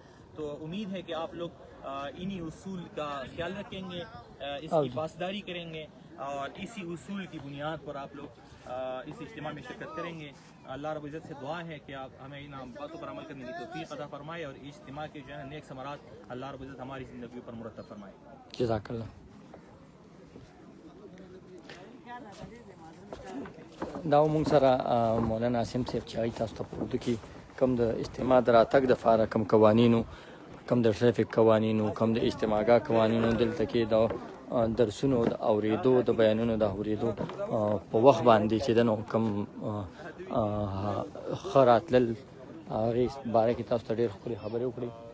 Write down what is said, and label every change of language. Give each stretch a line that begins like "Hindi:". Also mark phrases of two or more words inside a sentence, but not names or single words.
Urdu: تو امید ہے کہ آپ لوگ انہی اصول کا خیال رکھیں گے، اس کی پاسداری کریں گے اور اسی اصول کی بنیاد پر آپ لوگ اس اجتماع میں شرکت کریں گے. اللہ رب العزت سے دعا ہے کہ آپ ہمیں ان باتوں پر عمل کرنے کی توفیق عطا فرمائے اور اجتماع کے جو ہے نیک ثمرات اللہ رب العزت ہماری زندگیوں پر مرتب فرمائے.
Arabic: جزاک اللہ.
Pashto: دا مونږ سره مولانا عاصم صاحب چې هغوی تاسو ته په اردو کې کوم د اجتماع د راتګ دپاره کوم قوانینو، کوم د ټریفک قوانینو، کوم د اجتماعګاه قوانینو دلته کې د درسونو د اورېدو، د بیانونو د اورېدو په وخت باندې چې ده نو کوم ښه راتلل هغې باره کې تاسو ته ډېر ښکلې خبرې وکړې.